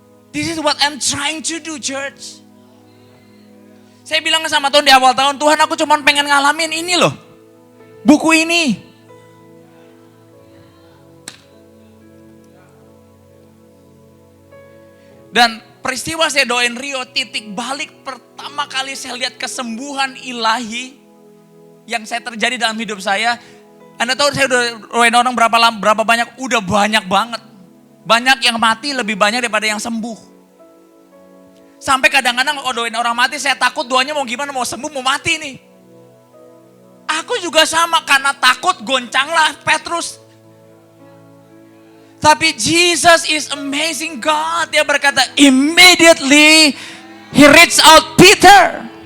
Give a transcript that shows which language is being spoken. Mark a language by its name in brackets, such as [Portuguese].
[English] This is what I'm trying to do, church. [Indonesian] Saya bilang sama Tuhan di awal tahun, Tuhan aku cuma pengen ngalamin ini loh. Buku ini. Dan peristiwa saya doain Rio, titik balik pertama kali saya lihat kesembuhan ilahi yang saya terjadi dalam hidup saya. Anda tahu saya udah doain orang berapa banyak? Udah banyak banget. Banyak yang mati lebih banyak daripada yang sembuh. Sampai kadang-kadang kalau doain orang mati, saya takut doanya mau gimana, mau sembuh, mau mati nih. Aku juga sama, karena takut goncanglah Petrus. [English] Tapi Jesus is amazing God. [Indonesian] Dia berkata, [English] immediately he reached out Peter.